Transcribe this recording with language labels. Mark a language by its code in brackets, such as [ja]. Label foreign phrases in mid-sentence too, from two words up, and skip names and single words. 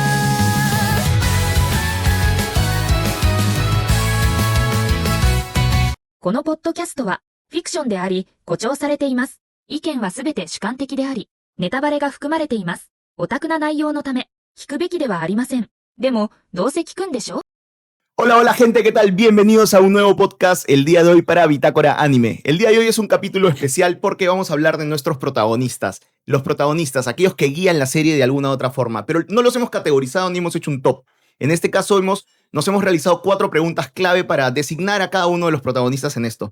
[ja] このポッドキャストはフィクションであり誇張されています。意見はすべて主観的であり、ネタバレが含まれています。オタクな内容のため、聞くべきではありません。でも、どうせ聞くんでしょ？ [es] Hola, hola gente, ¿qué tal? Bienvenidos a un nuevo podcast el día de hoy para Bitácora Anime. El día de hoy es un capítulo especial porque vamos a hablar de nuestros protagonistas. Los protagonistas, aquellos que guían la serie de alguna u otra forma, pero no los hemos categorizado ni hemos hecho un top. En este caso nos hemos realizado 4 preguntas clave para designar a cada uno de los protagonistas en esto.